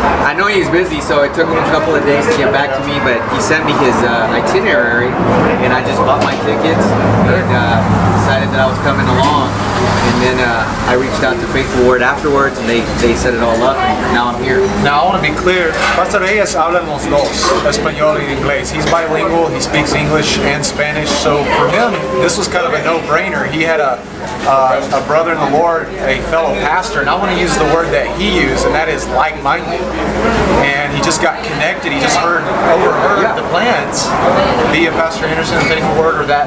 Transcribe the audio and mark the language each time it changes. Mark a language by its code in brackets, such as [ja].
[en] I know he's busy, so it took him a couple of days to get back to me, but he sent me his itinerary, and I just bought my tickets and decided that I was coming along. And then I reached out to Faithful Word afterwards, and they set it all up, and now I'm here. Now, I want to be clear. [es] Pastor Reyes habla los dos, español y inglés. [en] He's bilingual. He speaks English and Spanish. So for him, this was kind of a no-brainer. He had a brother in the Lord, a fellow pastor, and I want to use the word that he used, and that is like-minded. And he just got connected. He just overheard the plans via Pastor Anderson and Faithful Word, or that.